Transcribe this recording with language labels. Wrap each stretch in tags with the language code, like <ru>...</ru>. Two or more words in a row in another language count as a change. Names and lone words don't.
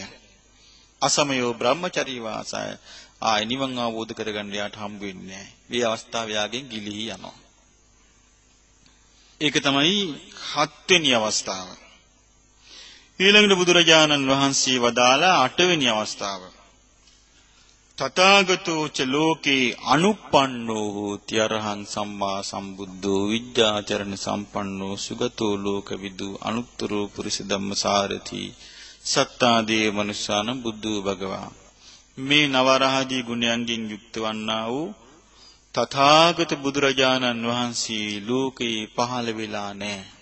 <pi>අසමයෝ බ්‍රහ්මචරී වාසය</pi> <si>ආය නිවන් අවබෝධ කරගන්න යාට හම්බ වෙන්නේ නැහැ. මේ අවස්ථාව යාගෙන් ගිලිහි යනවා. ඒක තමයි හත්වෙනි අවස්ථාව. ඊළඟට බුදුරජාණන් වහන්සේ වදාළ අටවෙනි අවස්ථාව.</si> <pi>තථාගතෝ ච ලෝකේ අනුප්පන්නෝ හෝති අරහං සම්මා සම්බුද්ධෝ විද්‍යාචරණ සම්පන්නෝ සුගතෝ ලෝකවිදු අනුත්තරෝ පුරිස ධම්මසාරති සත්තාදී මනුෂ්‍යාන බුද්ධෝ භගවා.</pi> <si>මේ නවරහදී ගුණයන්ගෙන් යුක්ත වන්නා වූ තථාගත බුදුරජාණන් වහන්සේ ලෝකේ පහළ වෙලා නැහැ.</si>